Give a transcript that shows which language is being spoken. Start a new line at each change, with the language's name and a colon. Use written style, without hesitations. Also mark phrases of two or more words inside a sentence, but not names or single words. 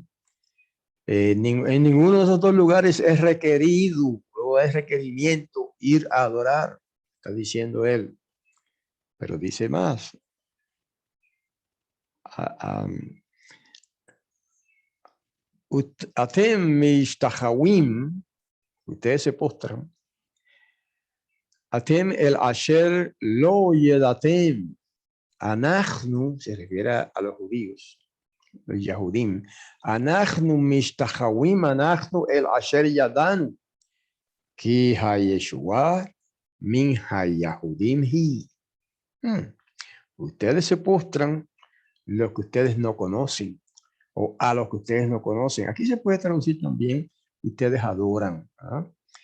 Spanish: En ninguno de esos dos lugares es requerido o es requerimiento ir a adorar, está diciendo él. Pero dice más.
Hebrew: אתם משתחווים,
Spanish: ustedes se postran.
Hebrew: אתם אל אשר לא ידעתם.
Spanish: Anachnu, se refiere a los judíos, los Yahudim.
Hebrew: אנחנו משתחווים, אנחנו אל אשר ידענו. כי הישועה מן היהודים היא.
Spanish: Ustedes se postran lo que ustedes no conocen o a los que ustedes no conocen. Aquí se puede traducir también, ustedes adoran.